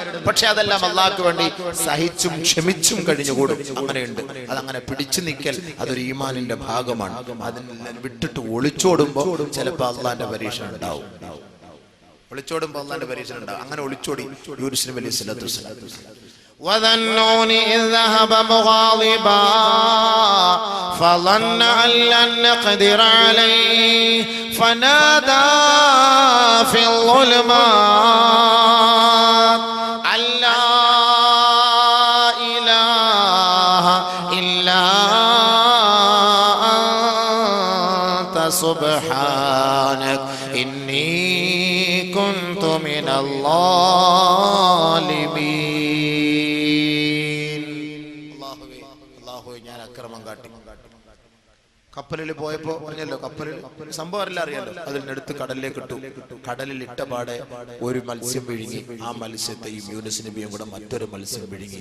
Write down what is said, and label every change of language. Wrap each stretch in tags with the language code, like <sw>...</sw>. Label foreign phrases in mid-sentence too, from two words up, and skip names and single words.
<ml>പക്ഷെ അതെല്ലാം അള്ളാഹ്ക്ക് വേണ്ടി സഹിച്ചും ക്ഷമിച്ചും കഴിഞ്ഞുകൂടും. അങ്ങനെയുണ്ട്. അതങ്ങനെ പിടിച്ചു നിൽക്കൽ അതൊരു ഈമാനിന്റെ ഭാഗമാണ്. അതിനെ വിട്ടിട്ട് ഒളിച്ചോടുമ്പോ ചിലപ്പോ അള്ളാന്റെ പരീക്ഷണം ഉണ്ടാവും. ഒളിച്ചോടുമ്പോ അള്ളാന്റെ പരീക്ഷണം ഉണ്ടാവും. അങ്ങനെ ഒളിച്ചോടി യൂനുസ് നബി</ml> <ar>عليه الصلاة والسلام. وَذَنُّونِ إِذْ ذَهَبَ مُغَاضِبًا فَظَنَّ أَن لَّن نَّقْدِرَ عَلَيْهِ فَنَادَى فِي الظُّلُمَاتِ أَن لَّا إِلَٰهَ إِلَّا أَنتَ سُبْحَانَكَ إِنِّي كُنتُ مِنَ الظَّالِمِينَ.</ar> <ml>ഞാൻ അക്രമം കാട്ടി. കപ്പലിൽ പോയപ്പോ പറഞ്ഞല്ലോ, കപ്പലിൽ സംഭവം എല്ലാം അറിയാലോ. അതിനെടുത്ത് കടലിലേക്ക് ഇട്ടു. കടലിൽ ഇട്ടപാടെ ഒരു മത്സ്യം വിഴുങ്ങി. ആ മത്സ്യത്തെയും യൂനുസ് നബിയും കൂടെ മറ്റൊരു മത്സ്യം വിഴുങ്ങി.</ml>